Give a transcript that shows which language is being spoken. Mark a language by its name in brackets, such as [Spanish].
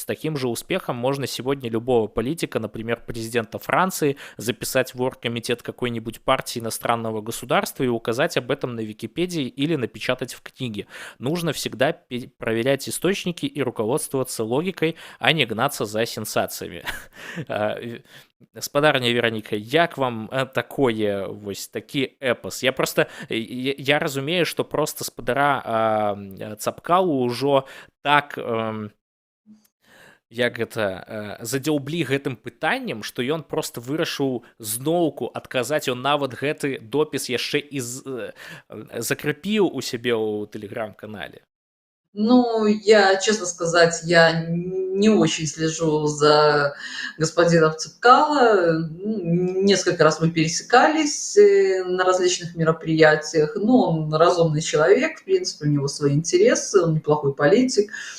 [Russian] С таким же успехом можно сегодня любого политика, например, президента Франции, записать в оргкомитет какой-нибудь партии иностранного государства и указать об этом на Википедии или напечатать в книге. Нужно всегда проверять источники и руководствоваться логикой, а не гнаться за сенсациями. [Belarusian] Спадарня Вероніка, як вам такое вось такі эпос? Я разумею, што проста спадара Цэпкалу ўжо так як гэта задзяўблі гэтым пытаннем, што ён проста вырашыў зноўку адказаць, ён нават гэты допіс яшчэ і закрепіў у сябе ў тэлеграм-канале. [Russian] Ну, я, честно сказать, я не очень слежу за господином Цэпкала. Несколько раз мы пересекались на различных мероприятиях. Но он разумный человек, в принципе, у него свои интересы, он неплохой политик.